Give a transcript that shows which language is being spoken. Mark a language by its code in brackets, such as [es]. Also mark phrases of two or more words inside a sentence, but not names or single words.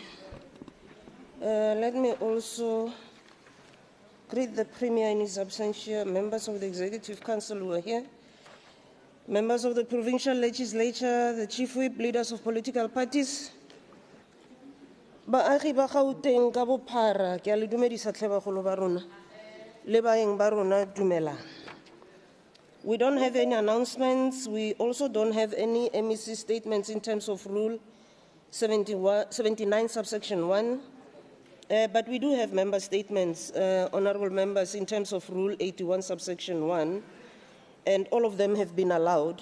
[en] Let me also greet the Premier in his absentia, members of the Executive Council who are here, members of the Provincial Legislature, the Chief Whip, leaders of political parties. [tn] Baagi ba Gauteng ka bophara, ke a le dumedisa hle bagolo ba rona, le baeng ba rona dumelang. [en] We don't have any announcements. We also don't have any MEC statements in terms of Rule 79, subsection 1. But we do have member statements, honourable members, in terms of Rule 81, subsection 1, and all of them have been allowed.